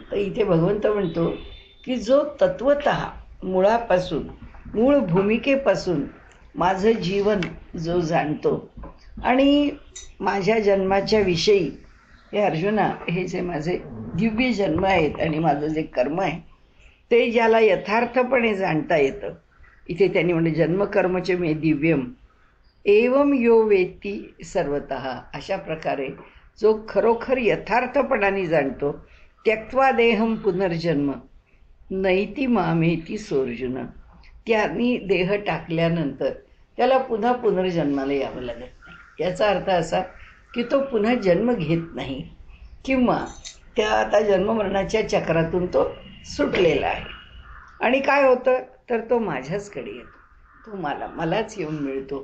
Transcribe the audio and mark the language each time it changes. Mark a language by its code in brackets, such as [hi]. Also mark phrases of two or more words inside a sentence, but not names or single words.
[mr] तर इथे भगवंत म्हणतो की जो तत्वतः मुळापासून, मूळ भूमिकेपासून माझं जीवन जो जाणतो आणि माझ्या जन्माच्या विषयी, हे अर्जुना, हे जे माझे दिव्य जन्म आहेत आणि माझं जे कर्म आहे ते ज्याला यथार्थपणे जाणता येतं, इथे त्यांनी म्हणजे [sa] जन्मकर्मचे मे दिव्यम एवं यो वेत्ती सर्वतः, [mr] अशा प्रकारे जो खरोखर यथार्थपणाने जाणतो, [sa] त्यक्त्वा देहम पुनर्जन्म नैती मामेती सोर्जुन, [mr] त्यांनी देह टाकल्यानंतर त्याला पुन्हा पुनर्जन्माला यावं लागत नाही. याचा अर्थ असा की तो पुन्हा जन्म घेत नाही किंवा त्या आता जन्ममरणाच्या चक्रातून तो सुटलेला आहे. आणि काय होतं तर तो माझ्याचकडे येतो, तो मलाच येऊन मिळतो.